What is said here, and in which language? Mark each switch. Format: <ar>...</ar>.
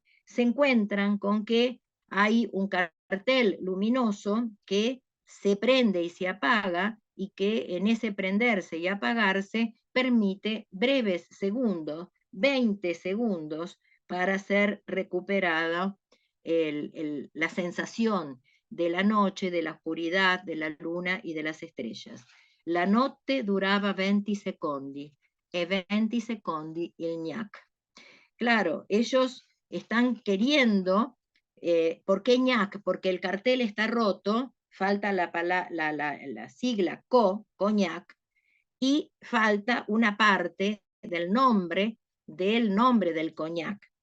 <es>se encuentran con que hay un cartel luminoso que se prende y se apaga, y que en ese prenderse y apagarse permite breves segundos, 20 segundos, para ser recuperada la sensación de la noche, de la oscuridad, de la luna y de las estrellas.</es> <it>La notte durava 20 secondi e 20 secondi il gnac.</it> <es>Claro, ellos están queriendo, ¿por qué ñac? Porque el cartel está roto, falta la sigla coñac, y falta una parte del nombre del coñac.</es>